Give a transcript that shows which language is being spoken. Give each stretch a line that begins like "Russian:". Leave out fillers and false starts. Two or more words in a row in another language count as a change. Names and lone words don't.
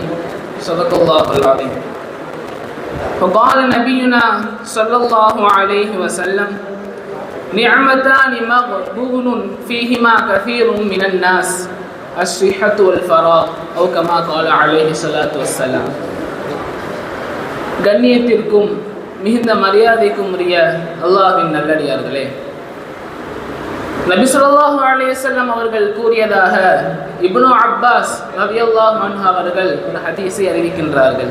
Arabic: صدق الله العظيم. فقال نبينا صلى الله عليه وسلم: نعمتان مغبون فيهما كثير من الناس، الصحة والفراغ، أو كما قال عليه الصلاة والسلام.
Tamil: கண்ணியத்திற்கும் மிகுந்த மரியாதைக்கும் உரிய அல்லாஹ்வின் நல்லடியார்களே, நபி
Arabic: صلى الله عليه وسلم
Tamil: அவர்கள் கூறியதாக இப்னு அப்பாஸ்
Arabic: رضي الله عنه
Tamil: அவர்கள் ஒரு ஹதீஸை அறிவிக்கின்றார்கள்.